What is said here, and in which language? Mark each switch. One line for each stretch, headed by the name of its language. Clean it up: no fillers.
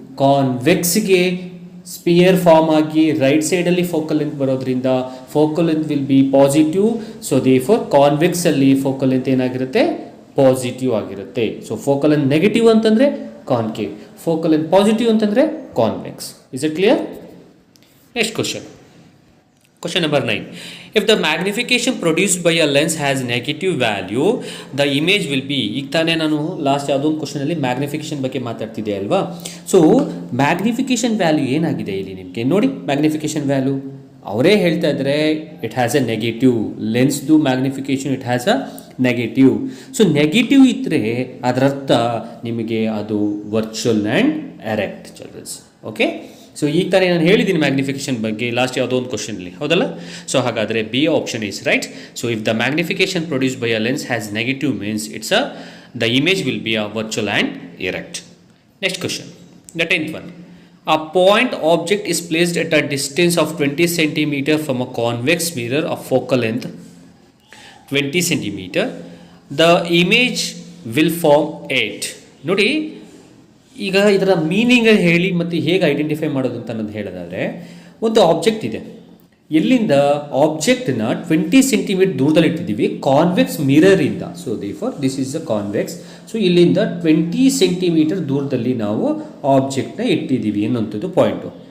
Kannada: ಕಾನ್ವೆಕ್ಸ್ಗೆ spear form ಆಗಿ right ಸೈಡಲ್ಲಿ focal length ಬರೋದ್ರಿಂದ
English: Focal length will be positive.
Kannada: So therefore ಕಾನ್ವೆಕ್ಸಲ್ಲಿ focal length ಏನಾಗಿರುತ್ತೆ? Positive ಆಗಿರುತ್ತೆ. ಸೊ ಫೋಕಲ್ ಲೆಂತ್ ನೆಗೆಟಿವ್ ಅಂತಂದರೆ concave, focal length positive ಅಂತಂದರೆ convex.
English: Is it clear? Next question. Question number 9. If the magnification produced by a lens has negative value, the image will be.
Kannada: ಈಗ ತಾನೇ ನಾನು last ಯಾವುದೋ ಒಂದು ಕ್ವಶನಲ್ಲಿ magnification ಬಗ್ಗೆ ಮಾತಾಡ್ತಿದ್ದೆ ಅಲ್ವಾ. So magnification value ಏನಾಗಿದೆ ಇಲ್ಲಿ ನಿಮಗೆ ನೋಡಿ. ಮ್ಯಾಗ್ನಿಫಿಕೇಶನ್ ವ್ಯಾಲ್ಯೂ ಅವರೇ ಹೇಳ್ತಾ ಇದ್ದಾರೆ
English: It has a negative.
Kannada: ಲೆನ್ಸ್ದು magnification
English: It has a negative.
Kannada: So negative ಇದ್ದರೆ ಅದರರ್ಥ ನಿಮಗೆ ಅದು virtual and erect children's. Okay, so ಈಗ ತಾನೇ ನಾನು ಹೇಳಿದ್ದೀನಿ ಮ್ಯಾಗ್ನಿಫಿಕೇಶನ್ ಬಗ್ಗೆ ಲಾಸ್ಟ್ ಯಾವುದೋ ಒಂದು ಕ್ವಶನಲ್ಲಿ, ಹೌದಲ್ಲ?
English: So ಹಾಗಾದರೆ B option is right. So if the magnification produce by a lens has negative means it's the image will be a virtual and erect. Next question, the 10th one. A point object is placed at a distance of 20 centimeter from a convex mirror of focal length 20 centimeter. The image will form 8.
Kannada: ನೋಡಿ, ಈಗ ಇದರ meaning ಹೇಳಿ ಮತ್ತು ಹೇಗೆ identify ಮಾಡೋದು ಅಂತ ಅನ್ನೋದು ಹೇಳೋದಾದರೆ, ಒಂದು ಆಬ್ಜೆಕ್ಟ್ ಇದೆ, ಎಲ್ಲಿಂದ ಆಬ್ಜೆಕ್ಟ್ನ 20 ಸೆಂಟಿಮೀಟರ್ ದೂರದಲ್ಲಿ ಇಟ್ಟಿದ್ದೀವಿ convex ಮಿರರಿಂದ.
English: So therefore this is a convex.
Kannada: So ಇಲ್ಲಿಂದ 20 ಸೆಂಟಿಮೀಟರ್ ದೂರದಲ್ಲಿ ನಾವು ಆಬ್ಜೆಕ್ಟ್ನ ಇಟ್ಟಿದ್ದೀವಿ ಅನ್ನೋಂಥದ್ದು ಪಾಯಿಂಟು.